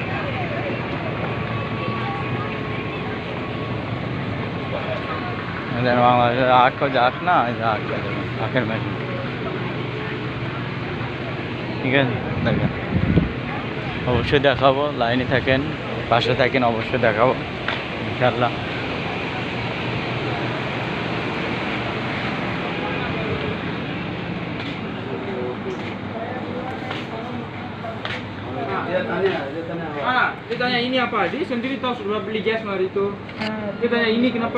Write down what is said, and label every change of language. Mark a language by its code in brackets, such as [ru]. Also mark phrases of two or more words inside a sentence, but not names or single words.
[bn] বাংলাদেশের আখ আখ না, এই যে আখের মেশিন, ঠিক আছে। দেখেন অবশ্যই দেখাবো, লাইনে থাকেন, পাশে থাকেন, অবশ্যই দেখাবো ইনশাআল্লাহ। [ms] Dia tanya ini apa? Dia sendiri tahu sudah beli gas hari itu. Dia tanya ini kenapa?